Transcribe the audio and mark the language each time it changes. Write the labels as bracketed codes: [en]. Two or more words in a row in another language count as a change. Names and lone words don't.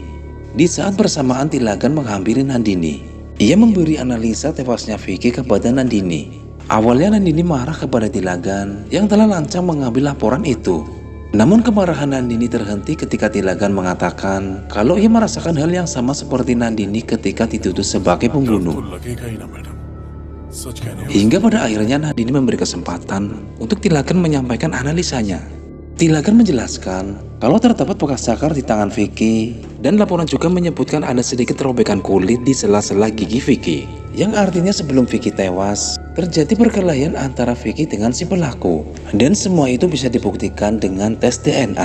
[id] Di saat bersamaan Tilagan menghampiri Nandini, ia memberi analisa tewasnya Vicky kepada Nandini. Awalnya Nandini marah kepada Tilagan yang telah lancang mengambil laporan itu. Namun kemarahan Nandini terhenti ketika Tilagan mengatakan kalau ia merasakan hal yang sama seperti Nandini ketika dituduh sebagai pembunuh. [hi] तो लगेगा ही ना मैडम सच कहने हो [id] Hingga pada akhirnya Nandini memberi kesempatan untuk Tilagan menyampaikan analisanya. Tilagan menjelaskan kalau terdapat bekas cakar di tangan Vicky dan laporan juga menyebutkan ada sedikit robekan kulit di sela-sela gigi Vicky, yang artinya sebelum Vicky tewas terjadi perkelahian antara Vicky dengan si pelaku, dan semua itu bisa dibuktikan dengan tes DNA.